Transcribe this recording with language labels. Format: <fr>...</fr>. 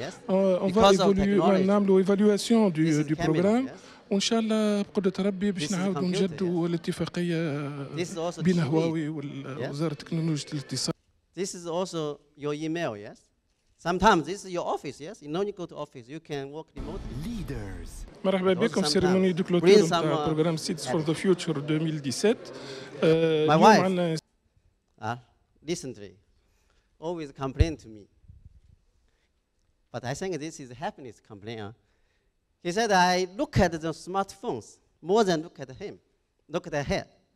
<fr>On va</fr> <ar>نعملوا</ar> <fr>évaluation du programme.</fr> <ar>وإن شاء الله بقدرة ربي باش نعاودوا نجدوا الاتفاقية بين هواوي ووزارة تكنولوجيا الاتصال.</ar> <en>This is also your email, yes? Sometimes this is your office, yes? You know you go to office, you can work remotely. Leaders.</en> <ar>مرحبا بكم في</ar> <fr>سيريموني دو كلوتور</fr> <ar>نتاع بروغرام Seeds for the Future 2017.</ar> <en>My wife, recently, always complain to me. But I think this is a happiness complaint. He said, I look at the smartphones more than look at him, look at her.</en>